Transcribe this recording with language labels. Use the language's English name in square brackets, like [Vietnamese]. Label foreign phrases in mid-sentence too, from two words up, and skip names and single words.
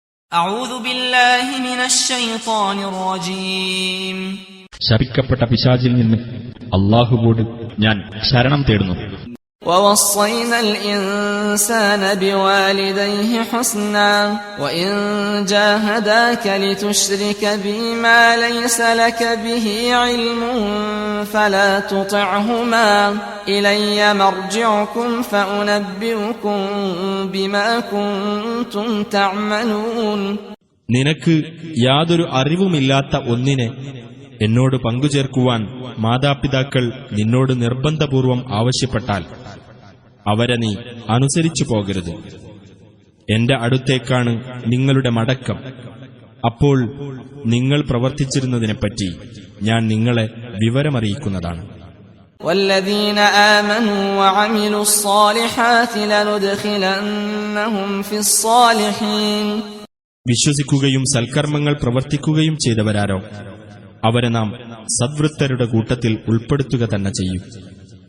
[Arabic] أعوذ بالله من الشيطان الرجيم. [Malayalam] ശപിക്കപ്പെട്ട പിശാചിൽ നിന്ന് അല്ലാഹുവോട് ഞാൻ ശരണം തേടുന്നു. [Arabic] ووصينا الإنسان بوالديه حسنا وإن جاهداك لتشرك بي ما ليس لك به علم فلا تطعهما إلي مرجعكم فأنبئكم بما كنتم تعملون. [Malayalam] നിനക്ക് യാതൊരു അറിവുമില്ലാത്ത ഒന്നിനെ എന്നോട് പങ്കുചേർക്കുവാൻ മാതാപിതാക്കൾ നിന്നോട് നിർബന്ധപൂർവം ആവശ്യപ്പെട്ടാൽ അവരെ നീ അനുസരിച്ചു പോകരുത്. എന്റെ അടുത്തേക്കാണ് നിങ്ങളുടെ മടക്കം. അപ്പോൾ നിങ്ങൾ പ്രവർത്തിച്ചിരുന്നതിനെപ്പറ്റി ഞാൻ നിങ്ങളെ വിവരമറിയിക്കുന്നതാണ്. [Arabic] والذين آمنوا وعملوا الصالحات لندخلنهم في الصالحين. [Malayalam] വിശ്വസിക്കുകയും സൽക്കർമ്മങ്ങൾ പ്രവർത്തിക്കുകയും ചെയ്തവരാരോ അവരെ നാം സദ്വൃത്തരുടെ കൂട്ടത്തിൽ ഉൾപ്പെടുത്തുക തന്നെ ചെയ്യും.